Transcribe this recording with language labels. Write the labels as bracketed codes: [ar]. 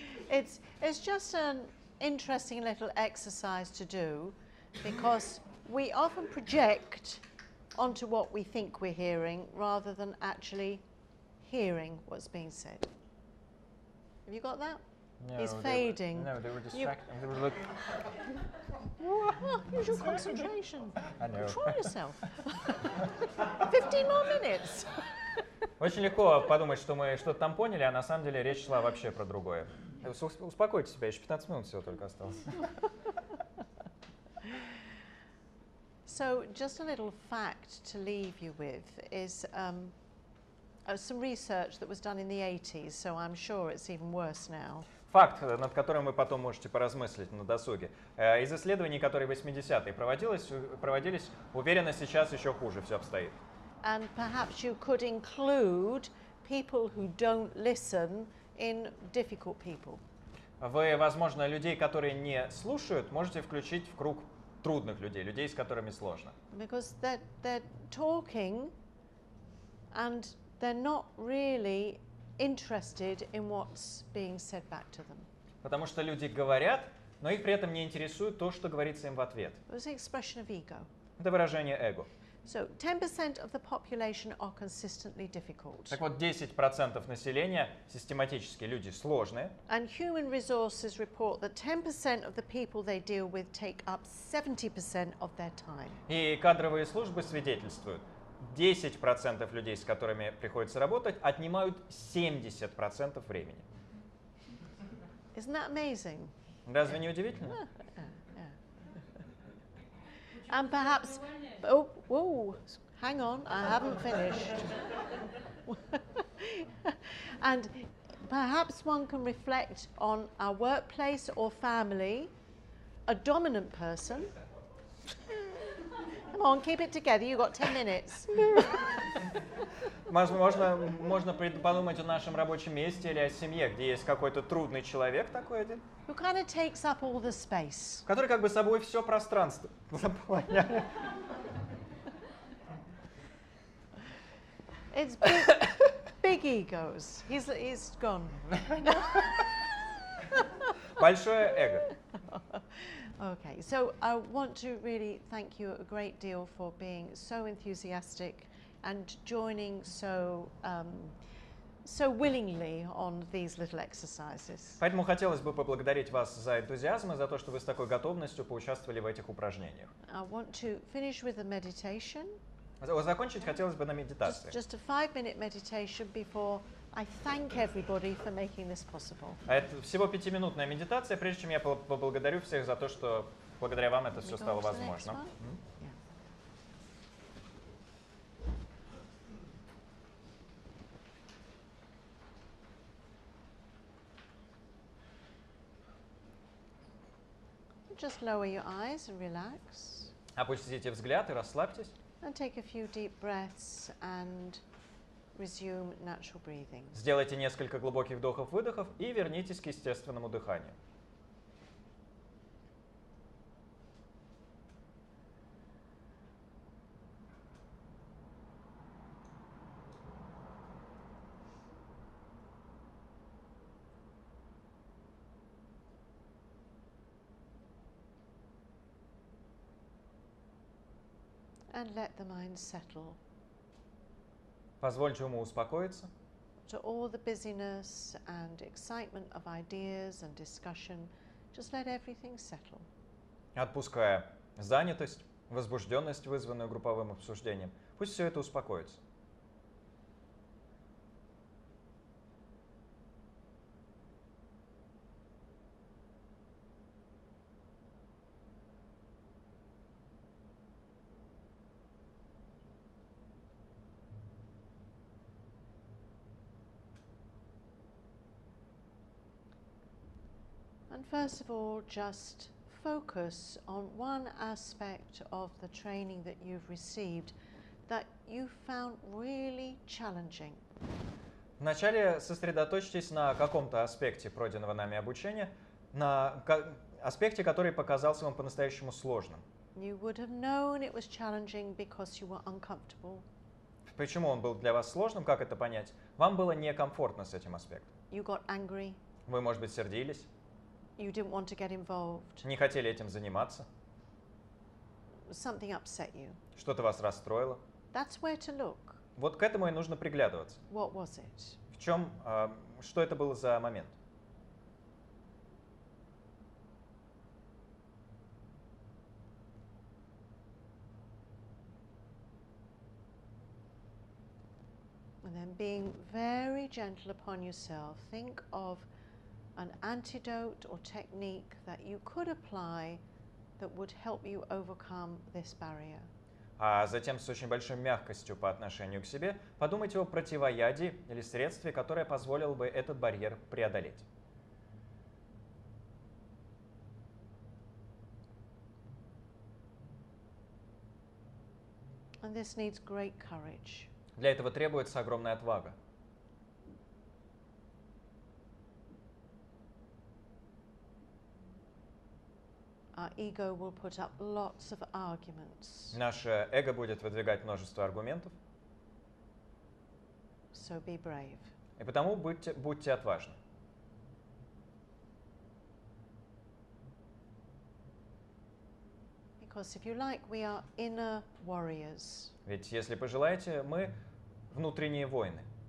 [en] It's just an interesting little exercise to do because we often project onto what we think we're hearing rather than actually hearing what's being said. Have you got that? No, He's fading. They were distracted. They were looking. Well, use your concentration. I know. Try yourself. 15 more minutes. [ru] Очень легко подумать, что мы что-то там поняли, а на самом деле речь шла вообще про другое. Успокойте себя, еще 15 минут всего только осталось. [en] So, just a little fact to leave you with is some research that was done in the 80s, so I'm sure it's even worse now. [ru] Факт, над которым вы потом можете поразмыслить на досуге. Из исследований, которые в 80-е проводились, уверенно, сейчас еще хуже все обстоит. [en] And perhaps you could include people who don't listen in difficult people. [ru] Вы, возможно, людей, которые не слушают, можете включить в круг трудных людей, людей, с которыми сложно. [en] Because they're talking and they're not really interested in what's being said back to them. [ru] Потому что люди говорят, но их при этом не интересует то, что говорится им в ответ. [en] It's an expression of ego. [ru] Это выражение эго. [en] So 10% of the population are consistently difficult. [ru] Так вот, 10% населения систематически люди сложные. [en] And human resources report that 10% of the people they deal with take up 70% of their time. [ru] И кадровые службы свидетельствуют, 10% людей, с которыми приходится работать, отнимают 70% времени. [en] Isn't that amazing? [ru] Разве не удивительно? [en] And perhaps, whoa, hang on, I haven't finished. And perhaps one can reflect on our workplace or family, a dominant person. Come on, keep it together, you've got 10 minutes. [ru] Можно подумать о нашем рабочем месте или о семье, где есть какой-то трудный человек такой один, [en] Who kind of takes up all the space. [ru] который как бы собой все пространство заполняет. [en] It's big egos. He's gone. [ru] Большое эго. [en] Okay, so I want to really thank you a great deal for being so enthusiastic and joining so willingly on these little exercises. [ru] Поэтому хотелось бы поблагодарить вас за энтузиазм и за то, что вы с такой готовностью поучаствовали в этих упражнениях. [en] I want to finish with a meditation. [ru] Закончить хотелось бы на медитации. [en] Just a 5-minute meditation before I thank everybody for making this possible. [ru] Это всего 5-минутная медитация, прежде чем я поблагодарю всех за то, что благодаря вам это все стало возможным. [en] Just lower your eyes and relax. [ru] Опустите взгляд и расслабьтесь. [en] And take a few deep breaths and resume natural breathing. [ru] Сделайте несколько глубоких вдохов-выдохов и вернитесь к естественному дыханию. [en] And let the mind settle. [ru] Позвольте уму успокоиться. [en] To all the busyness and excitement of ideas and discussion, just let everything settle. [ru] Отпуская занятость, возбужденность, вызванную групповым обсуждением, пусть все это успокоится. [en] And first of all, just focus on one aspect of the training that you've received that you found really challenging. [ru] Вначале сосредоточьтесь на каком-то аспекте пройденного нами обучения, на аспекте, который показался вам по-настоящему сложным. [en] You would have known it was challenging because you were uncomfortable. [ru] Почему он был для вас сложным, как это понять? Вам было некомфортно с этим аспектом. [en] You got angry. [ru] Вы, может быть, сердились. [en] You didn't want to get involved. [ru] Не хотели этим заниматься. [en] Something upset you. [ru] Что-то вас расстроило. [en] That's where to look. [ru] Вот к этому и нужно приглядываться. [en] What was it? [ru] В чем, что это было за момент? [en] And then being very gentle upon yourself, think of an antidote or technique that you could apply that would help you overcome this barrier. [ru] А затем с очень большой мягкостью по отношению к себе подумайте о противоядии или средстве, которое позволило бы этот барьер преодолеть. [en] And this needs great courage. [ru] Для этого требуется огромная отвага. [en] Our ego will put up lots of arguments. [ru] Наше эго будет выдвигать множество аргументов. [en] So be brave. [ru] И потому будьте отважны. [en] Because if you like, we are inner warriors. [ru] Ведь, если пожелаете, мы внутренние воины.